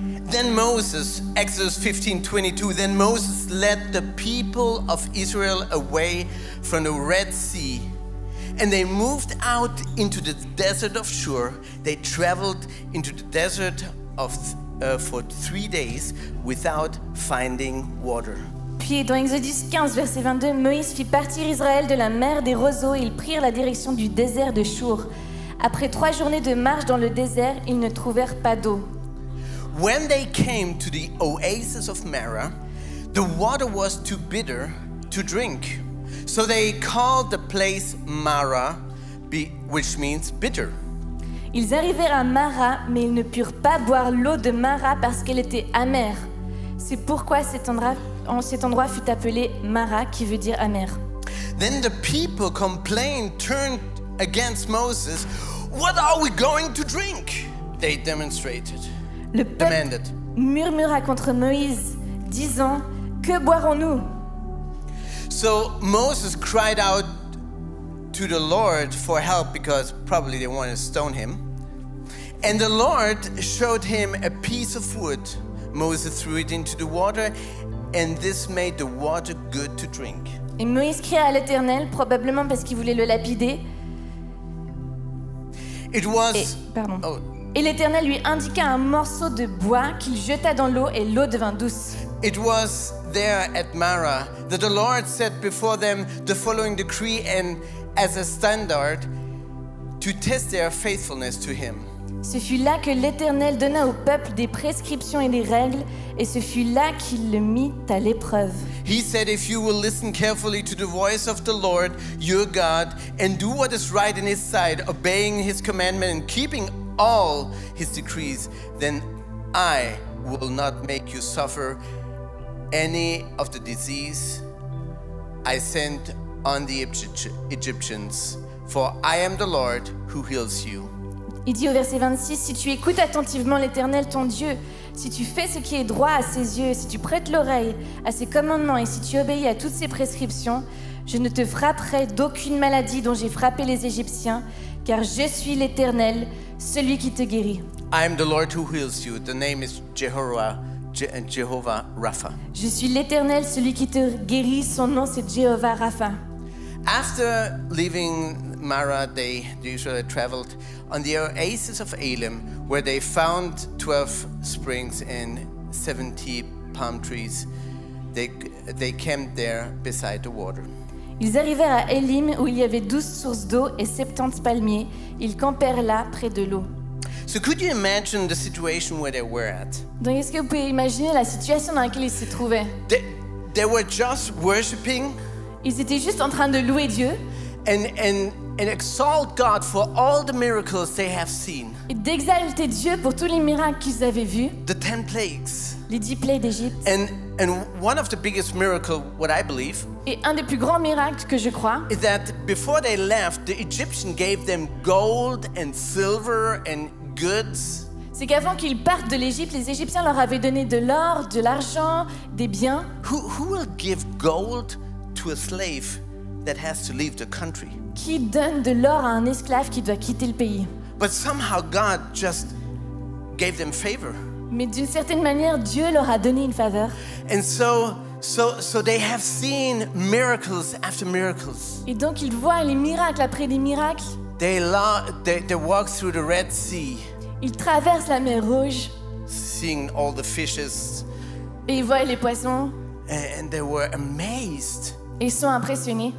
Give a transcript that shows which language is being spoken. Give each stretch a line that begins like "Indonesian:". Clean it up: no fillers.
English: Then Moses, Exodus 15:22, then Moses led the people of Israel away from the Red Sea, And they moved out into the desert of Shur. They traveled into the desert for 3 days without finding water.
French: Puis dans Exodus 15, verset 22, Moïse fit partir Israël de la mer des roseaux et ils prirent la direction du désert de Shur. Après 3 journées de marche dans le désert, ils ne trouvèrent pas d'eau.
English: When they came to the oasis of Marah, the water was too bitter to drink. So they called the place Marah, which means bitter.
French: Ils arrivèrent à Mara, mais ils ne purent pas boire l'eau de Mara parce qu'elle était amère. C'est pourquoi cet endroit fut appelé Mara, qui veut dire amer.
English: Then the people complained, turned against Moses. What are we going to drink? They demonstrated.
French: Le peuple murmura contre Moïse, disant, que boirons-nous?
English: So Moses cried out to the Lord for help because probably they wanted to stone him. And the Lord showed him a piece of wood. Moses threw it into the water, and this made the water good to drink.
French: Et Moïse cria à l'Éternel, probablement parce qu'il voulait le lapider. Et l'Éternel lui indiqua un morceau de bois qu'il jeta dans l'eau et l'eau devint douce.
English: It was there at Marah that the Lord set before them the following decree and as a standard to test their faithfulness to him.
French: Ce fut là que l'Éternel donna au peuple des prescriptions et des règles, et ce fut là qu'il le mit à l'épreuve.
English: He said, if you will listen carefully to the voice of the Lord, your God, and do what is right in his sight, obeying his commandment and keeping all his decrees, then I will not make you suffer any of the disease I sent on the Egyptians, for I am the Lord who heals you.
French: Il dit au verset 26, si tu écoutes attentivement l'Éternel ton Dieu, si tu fais ce qui est droit à ses yeux, si tu prêtes l'oreille à ses commandements et si tu obéis à toutes ses prescriptions, je ne te frapperai d'aucune maladie dont j'ai frappé les Égyptiens, car je suis l'Éternel, celui qui te guérit.
English: I am the Lord who heals you. The name is Jehovah Rapha.
French: Je suis l'Éternel, celui qui te guérit. Son nom c'est Jehovah Rapha.
English: After leaving Marah, the Israelites traveled on the oasis of Elim, where they found 12 springs and 70 palm trees. They camped there beside the water.
French: Ils arrivèrent à Élim où il y avait 12 sources d'eau et 70 palmiers. Ils campèrent là près de l'eau.
English: So could you imagine the situation where they were at?
French: Donc est-ce que vous pouvez imaginer la situation dans laquelle ils se trouvaient?
English: They were just worshiping.
French: Ils étaient juste en train de louer Dieu.
English: And exalt God for all the miracles they have seen.
French: Et d'exalter Dieu pour tous les miracles qu'ils avaient vus.
English: The 10 plagues.
French: Les 10 plaies d'Égypte.
English: And one of the biggest miracles, what I believe,
French: et un des plus grands miracles que je crois,
English: is that before they left, the Egyptian gave them gold and silver and goods.
French: C'est qu'avant qu'ils partent de l'Égypte, les Égyptiens leur avaient donné de l'or, de l'argent, des biens.
English: Who will give gold to a slave that has to leave the country?
French: Qui donne de l'or à un esclave qui doit quitter le pays?
English: But somehow God just gave them favor.
French: Mais d'une certaine manière, Dieu leur a donné une faveur.
English: And so they have seen miracles after miracles.
French: Et donc ils voient les miracles après des miracles.
English: They walk through the Red Sea.
French: Ils traversent la mer Rouge.
English: Seeing all the fishes.
French: Et ils voient les poissons.
English: And they were amazed.
French: Et ils sont impressionnés.